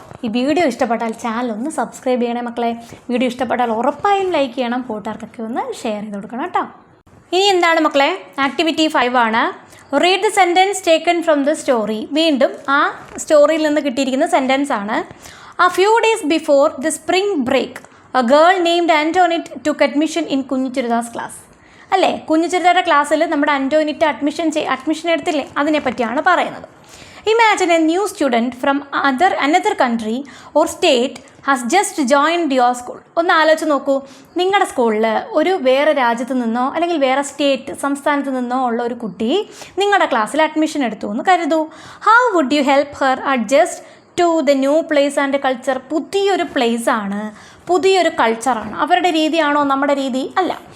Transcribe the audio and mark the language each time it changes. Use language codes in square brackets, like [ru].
[ml] ഈ വീഡിയോ ഇഷ്ടപ്പെട്ടാൽ ചാനൽ ഒന്ന് സബ്സ്ക്രൈബ് ചെയ്യണേ മക്കളെ. വീഡിയോ ഇഷ്ടപ്പെട്ടാൽ ഉറപ്പായും ലൈക്ക് ചെയ്യണം, കൂട്ടുകാർക്കൊക്കെ ഒന്ന് ഷെയർ ചെയ്ത് കൊടുക്കണം കേട്ടോ. ഇനി എന്താണ് മക്കളെ, ആക്ടിവിറ്റി 5 ആണ്. [en] Read the sentence taken from the story. [ml] വീണ്ടും ആ സ്റ്റോറിയിൽ നിന്ന് കിട്ടിയിരിക്കുന്ന സെൻറ്റൻസ് ആണ്. [en] A few days before the spring break, a girl named Antoinette took admission in കുഞ്ഞിച്ചിരുതാസ് class. [ml] അല്ലേ, കുഞ്ഞിച്ചിരുതയുടെ ക്ലാസ്സിൽ നമ്മുടെ അന്റോണിറ്റ് അഡ്മിഷൻ എടുത്തില്ലേ, അതിനെപ്പറ്റിയാണ് പറയുന്നത്. [en] Imagine a new student from another country or state has just joined your school. [ml] ഒന്ന് ആലോചിച്ച് നോക്കൂ, നിങ്ങളുടെ സ്കൂളിൽ ഒരു വേറെ രാജ്യത്ത് നിന്നോ അല്ലെങ്കിൽ വേറെ സംസ്ഥാനത്ത് നിന്നോ ഉള്ള ഒരു കുട്ടി നിങ്ങളുടെ ക്ലാസ്സിൽ അഡ്മിഷൻ എടുത്തു എന്ന് കരുതൂ. [en] How would you help her adjust to the new place and culture? [ml] പുതിയൊരു പ്ലേസാണ്, പുതിയൊരു കൾച്ചറാണ്. അവരുടെ രീതിയാണോ നമ്മുടെ രീതി? അല്ല.